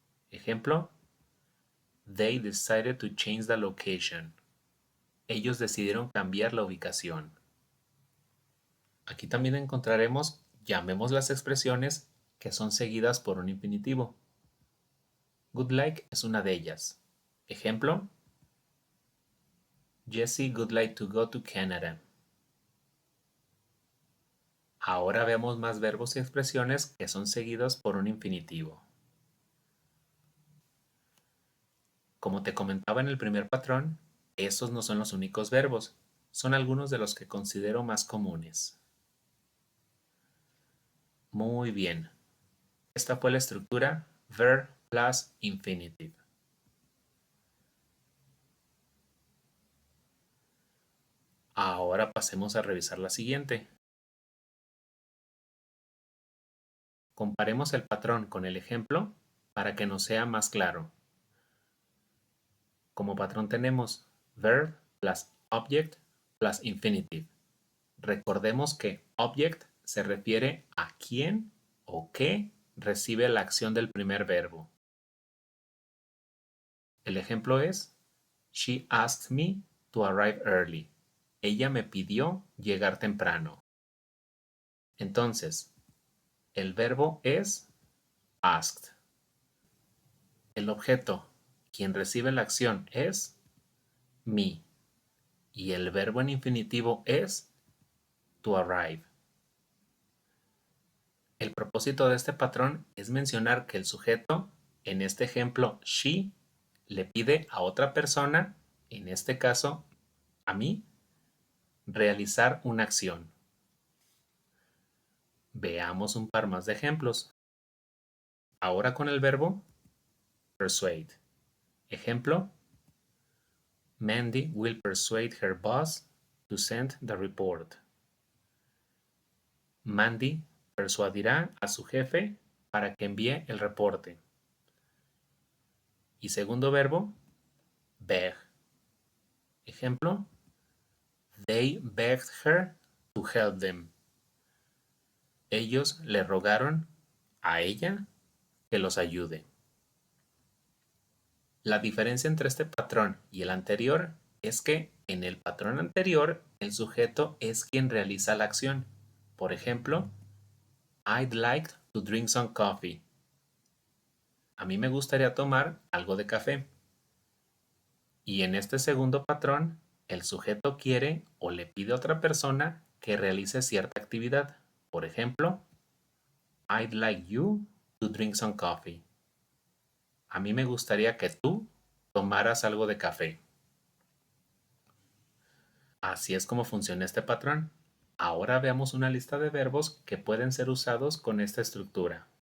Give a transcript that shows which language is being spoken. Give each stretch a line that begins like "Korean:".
Spanish: Ejemplo,
English: they decided to change the location.
Spanish: Ellos decidieron cambiar la ubicación. Aquí también encontraremos, llamemos las expresiones que son seguidas por un infinitivo. Would like es una de ellas. Ejemplo,
English: Jessie would like to go to Canada.
Spanish: Ahora vemos más verbos y expresiones que son seguidos por un infinitivo. Como te comentaba en el primer patrón, estos no son los únicos verbos, son algunos de los que considero más comunes. Muy bien. Esta fue la estructura verb plus infinitive. Ahora pasemos a revisar la siguiente. Comparemos el patrón con el ejemplo para que nos sea más claro. Como patrón tenemos verb plus object plus infinitive. Recordemos que object se refiere a quién o qué recibe la acción del primer verbo. El ejemplo es,
English: she asked me to arrive early.
Spanish: Ella me pidió llegar temprano. Entonces, el verbo es asked. El objeto, quien recibe la acción, es me. Y el verbo en infinitivo es to arrive. El propósito de este patrón es mencionar que el sujeto, en este ejemplo she, le pide a otra persona, en este caso a mí, realizar una acción. Veamos un par más de ejemplos. Ahora con el verbo persuade.
English: Ejemplo, Mandy will persuade her boss to send the report.
Spanish: Mandy persuadirá a su jefe para que envíe el reporte. Y segundo verbo, beg. Ejemplo,
English: they begged her to help them.
Spanish: Ellos le rogaron a ella que los ayude. La diferencia entre este patrón y el anterior es que en el patrón anterior el sujeto es quien realiza la acción. Por ejemplo,
English: I'd like to drink some coffee.
Spanish: A mí me gustaría tomar algo de café. Y en este segundo patrón, el sujeto quiere o le pide a otra persona que realice cierta actividad. Por ejemplo,
English: I'd like you to drink some coffee.
Spanish: A mí me gustaría que tú tomaras algo de café. Así es como funciona este patrón. Ahora veamos una lista de verbos que pueden ser usados con esta estructura.